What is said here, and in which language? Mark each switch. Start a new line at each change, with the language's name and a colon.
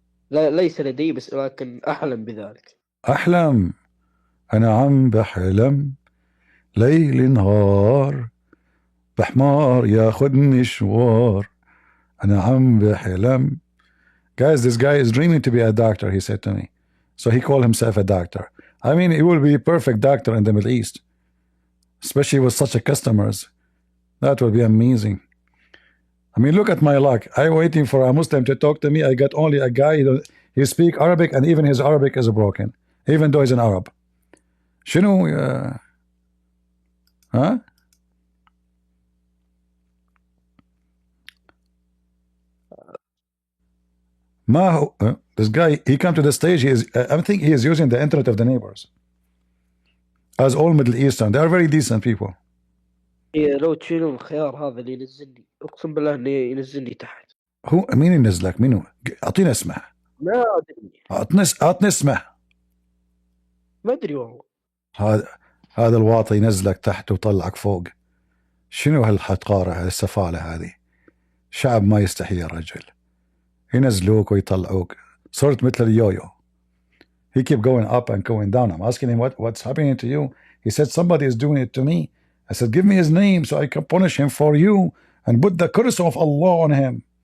Arabic: لا، ليس لدي، بس ولكن أحلم بذلك. أحلم. أنا عم بحلم ليل نهار بحمار ياخدني مشوار أنا عم بحلم.
English: Guys, this guy is dreaming to be a doctor, he said to me. So he called himself a doctor. I mean, he will be a perfect doctor in the Middle East, especially with such a customers. That will be amazing. I mean, look at my luck. I'm waiting for a Muslim to talk to me. I got only a guy, he speaks Arabic, and even his Arabic is broken, even though he's an Arab.
Arabic: شنو ها؟ ما هو
English: this guy, he come to the stage, I think he is using the internet of the neighbors. As all Middle Eastern, they are very decent people.
Arabic: لو تشيلون الخيار هذا اللي ينزلني، أقسم بالله إنه ينزلني تحت. هو مين ينزلك؟ مين؟ أعطينا اسمه. ما أدري. أعطني اسمه. ما أدري والله. هذا الواطي ينزلك تحت وطلعك فوق. شنو هالحقارة، هالسفالة هذه؟ شعب ما يستحي يا رجل. ينزلوك ويطلعوك. صرت مثل اليويو.
English: He keep going up and going down. I'm asking him what's happening to you. He said somebody is doing it to me. I said give me his name so I can punish him for you and put the curse of Allah on him.